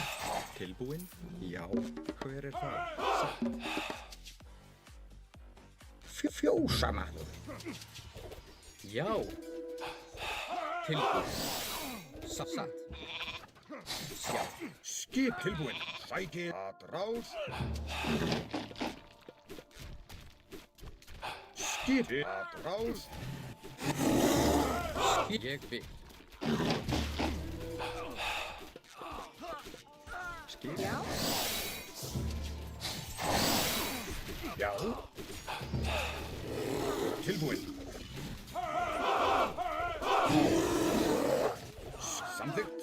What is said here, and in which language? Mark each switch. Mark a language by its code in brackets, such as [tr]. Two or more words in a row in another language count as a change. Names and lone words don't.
[is] Tilbúin? Já. Hver er það? Satt. Fjósamaður. Já. Tilbúið. Satt. Satt. Já. Skip tilbúin. Sækið atrás. Skip atrás. Ég vil. Skip. Já. Já. Tilbúin. Samþykkt.